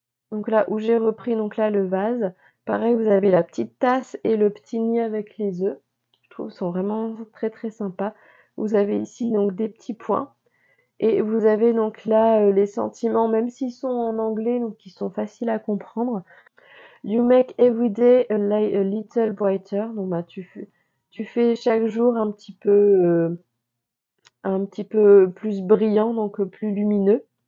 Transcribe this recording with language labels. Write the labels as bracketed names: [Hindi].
[French] Donc là où j'ai repris donc là le vase. Pareil, vous avez la petite tasse et le petit nid avec les œufs. Je trouve qu'ils sont vraiment très très sympas. Vous avez ici donc des petits points. Et vous avez donc là les sentiments, même s'ils sont en anglais, donc qui sont faciles à comprendre. [English] You make every day a little brighter. [French] Donc bah tu fais chaque jour un petit peu plus brillant, donc plus lumineux.